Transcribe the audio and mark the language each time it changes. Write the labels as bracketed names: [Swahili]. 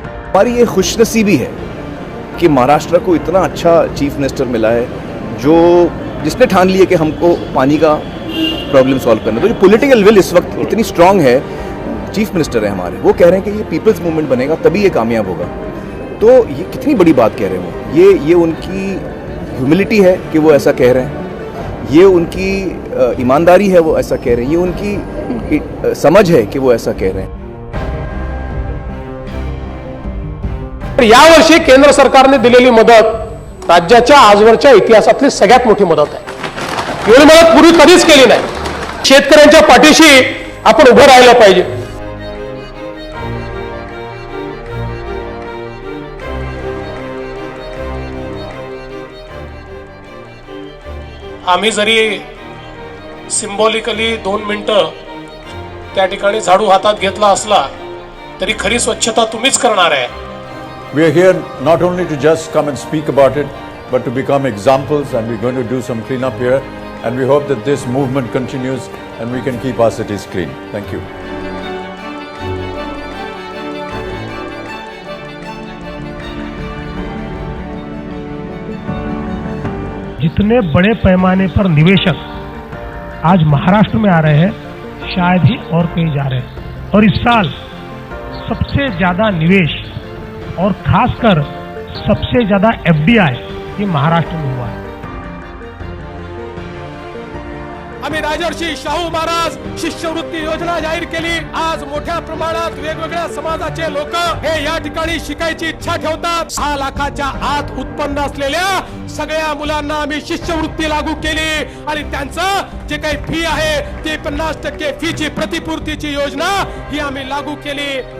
[Hindi] हमारी ये खुशनसीबी है कि महाराष्ट्र को इतना अच्छा चीफ मिनिस्टर मिला है जो जिसने ठान लिया कि हमको पानी का प्रॉब्लम सॉल्व करना। तो जो पॉलिटिकल विल इस वक्त इतनी स्ट्रांग है, चीफ मिनिस्टर है हमारे, वो कह रहे हैं कि ये पीपल्स मूवमेंट बनेगा तभी ये कामयाब होगा। तो ये कितनी बड़ी बात कह रहे हैं वो। ये उनकी ह्यूमिलिटी है कि वो ऐसा कह रहे हैं, ये उनकी ईमानदारी है वो ऐसा कह रहे हैं, ये उनकी समझ है कि वो ऐसा कह रहे हैं। [Marathi] यावर्षी केंद्र सरकारने दिलेली मदत राज्याच्या आजवरच्या इतिहासातली सगळ्यात मोठी मदत आहे। एवढी मदत पूर्वी कधीच केली नाही। शेतकऱ्यांच्या पाठीशी आपण उभं राहिलं पाहिजे। आम्ही जरी सिंबॉलिकली 2 मिनिटं त्या ठिकाणी झाडू हातात घेतला असला तरी खरी स्वच्छता तुम्हीच करणार आहे। [English] We are here not only to just come and speak about it, but to become examples, and we're going to do some cleanup here, and we hope that this movement continues and we can keep our cities clean. Thank you. [Hindi] जितने बड़े पैमाने पर निवेशक आज महाराष्ट्र में आ रहे हैं, शायद ही और कहीं जा रहे हैं। और इस साल सबसे ज्यादा निवेश और खासकर सबसे ज्यादा एफडीआई ये महाराष्ट्र में हुआ है। [Marathi] आम्ही राजर्षी शाहू महाराज शिष्यवृत्ती योजना जाहीर केली। आज मोठ्या प्रमाणात वेगवेगळ्या समाजाचे लोक हे या ठिकाणी शिकायची इच्छा ठेवतात। 6 लाखाच्या आत उत्पन्न असलेल्या सगळ्या मुलांना आम्ही शिष्यवृत्ती लागू केली आणि त्यांचं जे काही फी आहे ते 50% फीची प्रतिपूर्तीची योजना ही आम्ही लागू केली।